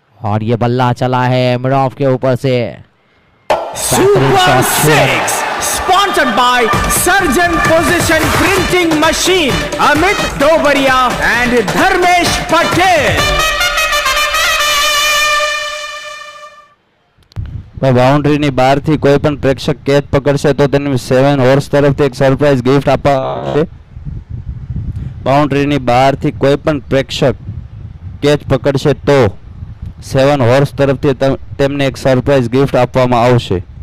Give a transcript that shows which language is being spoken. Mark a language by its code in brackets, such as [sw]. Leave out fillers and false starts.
[hi] और ये बल्ला चला है मिड ऑफ के ऊपर से। [en] Super Six, sponsored by Surgeon Position Printing Machine, Amit Dobaria and Dharmesh Patel. [gu] બાઉન્ડ્રીની બહારથી કોઈ પણ પ્રેક્ષક કેચ પકડશે તો તેને 7 હોર્સ તરફથી એક સરપ્રાઈઝ ગિફ્ટ આપવામાં આવશે. બાઉન્ડ્રીની બહારથી કોઈ પણ પ્રેક્ષક કેચ પકડશે તો 7 હોર્સ તરફથી તેમને એક સરપ્રાઈઝ ગિફ્ટ આપવામાં આવશે.